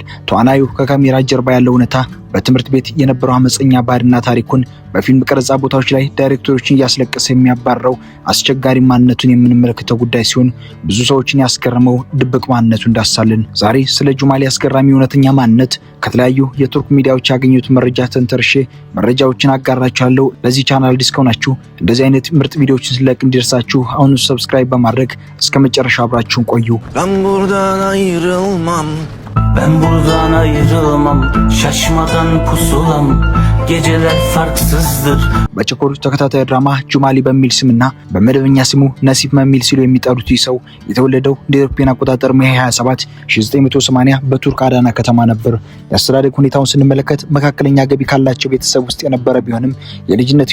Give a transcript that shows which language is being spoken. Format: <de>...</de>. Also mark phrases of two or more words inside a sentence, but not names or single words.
<am>ተዋናዩ ከካሜራ ጀርባ ያለው እውነታ፣ በትምህርት ቤት የነበረው አመፀኛ ባህሪና ታሪኩን በፊልም ቀረጻ ቦታዎች ላይ ዳይሬክተሮችን እያስለቀሰ የሚያባረው አስቸጋሪ ማንነቱን የምንመለከተው ጉዳይ ሲሆን ብዙ ሰዎችን ያስገረመው ድብቅ ማንነቱን እንዳሳለን። ዛሬ ስለ ጁማሊ አስገራሚ እውነተኛ ማንነት ከተለያዩ የቱርክ ሚዲያዎች ያገኙት መረጃ ተንተርሼ መረጃዎችን አጋራችኋለሁ። ለዚህ ቻናል አዲስ ከሆናችሁ እንደዚህ አይነት ምርጥ ቪዲዮዎችን ስለቅ እንዲደርሳችሁ አሁን ሰብስክራይብ በማድረግ እስከ መጨረሻ አብራችሁን ቆዩ።</am> <tr>Ben buradan ayrılmam, şaşmadan pusulam, geceler farksızdır.</tr> <am>በቸኮል ተከታታይ ድራማ ጁማሊ በሚል ስምና በመደበኛ ስሙ ነሲፍ በሚል ሲሉ የሚጠሩት ሰው የተወለደው እንደ አውሮፓውያን አቆጣጠር ሜይ 27 1980 በቱርክ አዳና ከተማ ነበር። የአስተዳደግ ሁኔታውን ስንመለከት መካከለኛ ገቢ ካላቸው ቤተሰብ ውስጥ የነበረ ቢሆንም የልጅነት</am>